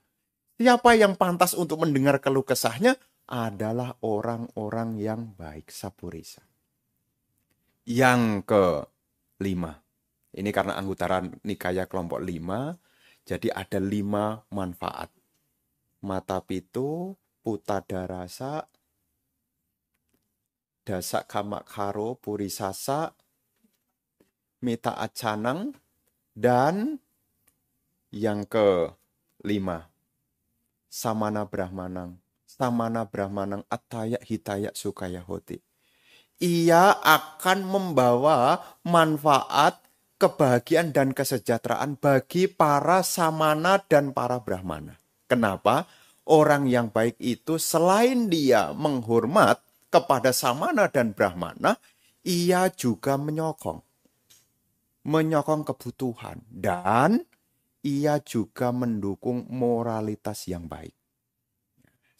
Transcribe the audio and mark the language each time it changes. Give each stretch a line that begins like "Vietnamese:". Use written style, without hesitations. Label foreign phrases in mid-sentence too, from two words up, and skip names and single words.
Indonesian: Siapa yang pantas untuk mendengar keluh kesahnya? Adalah orang-orang yang baik, sapurisa. Yang kelima. Ini karena anggota Nikaya kelompok 5, jadi ada 5 manfaat.
Pali: Mata pitu, putadarasa, dasa kamakaro, purisasa, mita acanang,
Indonesian: dan yang kelima,
Pali: samana brahmanang. Samana brahmanang atayak hitayak sukaya hoti.
Indonesian: Ia akan membawa manfaat, kebahagiaan dan kesejahteraan bagi para samana dan para brahmana. Kenapa? Orang yang baik itu selain dia menghormat kepada samana dan brahmana, ia juga menyokong kebutuhan, dan ia juga mendukung moralitas yang baik.